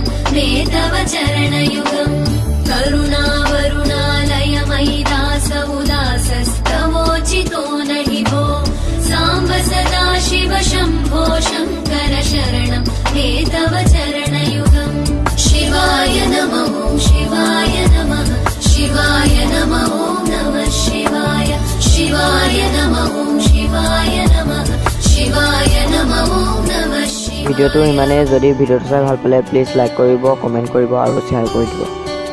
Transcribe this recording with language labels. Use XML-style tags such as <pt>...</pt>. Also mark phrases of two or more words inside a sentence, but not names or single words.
<sa>मे तव चरण युगम् करुणावरुणालय मयि दास उदासस्तवोचितो नहि भो सांब सदा शिव शंभो शंकर शरणं मे तव चरणयुगम् शिवाय नमो शिवाय नमः शिवाय नमो नमः शिवाय शिवाय नमो शिवाय नमः शिवाय नमो</sa> <as>नमः ভিডিঅ'টো ইমানে যদি ভিডিঅ'টো চাই ভাল পালে</as> <en>please like</en> <as>কৰিব কমেণ্ট কৰিব আৰু শ্বেয়াৰ কৰি দিব</as>